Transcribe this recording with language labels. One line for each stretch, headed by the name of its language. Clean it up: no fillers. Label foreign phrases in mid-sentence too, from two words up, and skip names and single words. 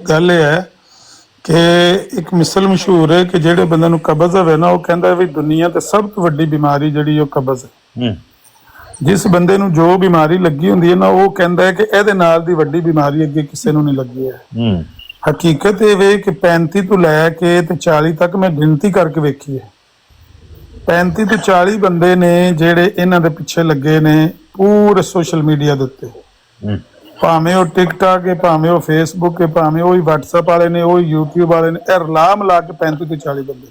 Punjabi: ਗੱਲ ਯੇ ਹੈ ਕਿ ਇੱਕ ਮਿਸਲ ਮਸ਼ਹੂਰ ਹੈ ਕਿ ਜਿਹੜੇ ਬੰਦੇ ਨੂੰ ਕਬਜ਼ ਹੋਵੇ ਨਾ, ਵੋ ਕਹਿੰਦਾ ਭੀ ਦੁਨੀਆ ਤੇ ਸਭ ਤੋ ਵੱਡੀ ਬਿਮਾਰੀ ਜਿਹੜੀ ਓ ਕਬਜ਼ ਹੈ। ਜਿਸ ਬੰਦੇ ਨੂੰ ਜੋ ਬਿਮਾਰੀ ਲੱਗੀ ਹੁੰਦੀ ਹੈ ਨਾ, ਵੋ ਕਹਿੰਦਾ ਹੈ ਕਿ ਇਹਦੇ ਨਾਲ ਦੀ ਵੱਡੀ ਬਿਮਾਰੀ ਅੱਗੇ ਕਿਸੇ ਨੂੰ ਨਹੀਂ ਲੱਗੀ ਹੈ। ਹਕੀਕਤ ਇਹ ਵੇ ਕਿ 35 ਤੋਂ ਲੈ ਕੇ ਤੇ 40 ਤੱਕ ਮੈਂ ਗਿਣਤੀ ਕਰਕੇ ਵੇਖੀ ਹੈ, 35 ਤੋਂ 40 ਬੰਦੇ ਨੇ ਜਿਹੜੇ ਇਹਨਾਂ ਦੇ ਪਿੱਛੇ ਲੱਗੇ ਨੇ ਪੂਰੇ
English: social media
Punjabi: ਦੇ ਉੱਤੇ, ਭਾਵੇਂ ਉਹ ਟਿਕਟਾਕ ਹੈ, ਭਾਵੇਂ ਉਹ ਫੇਸਬੁੱਕ ਹੈ, ਭਾਵੇਂ ਉਹ WhatsApp ਵਾਲੇ ਨੇ, ਉਹ YouTube ਵਾਲੇ ਨੇ, ਇਹ ਰਲਾ ਮਿਲਾ ਕੇ 35 ਤੋਂ 40 ਬੰਦੇ।